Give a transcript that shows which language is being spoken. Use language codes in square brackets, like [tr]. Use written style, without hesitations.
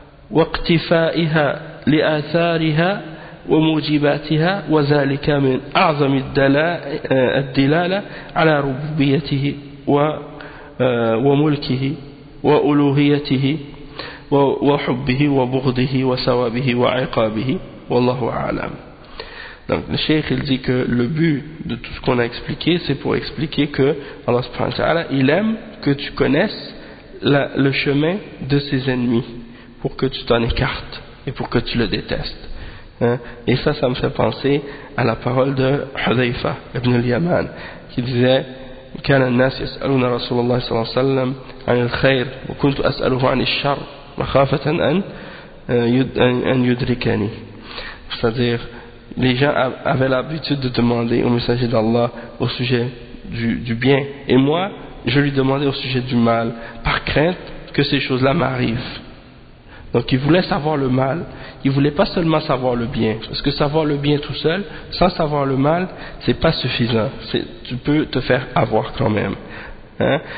[ar] واقتفائها لآثارها وموجباتها وذلك من أعظم الدلالة على ربوبيته وملكه وألوهيته وحبه وبغضه وثوابه وعقابه والله أعلم. [fr] Donc le cheikh il dit que le but de tout ce qu'on a expliqué, c'est pour expliquer que Allah subhanahu wa ta'ala, il aime que tu connaisses le chemin de ses ennemis pour que tu t'en écartes et pour que tu le détestes. Et ça me fait penser à la parole de Hudhayfa ibn al-Yaman qui disait: [ar] كان الناس يسألون رسول الله صلى الله عليه وسلم عن الخير وكنت أسأله عن الشر مخافة أن يدركني. [fr] C'est-à-dire, les gens avaient l'habitude de demander au messager d'Allah au sujet du bien, et moi je lui demandais au sujet du mal par crainte que ces choses-là m'arrivent. Donc il voulait savoir le mal, il voulait pas seulement savoir le bien, parce que savoir le bien tout seul, sans savoir le mal, c'est pas suffisant, tu peux te faire avoir quand même. Hein?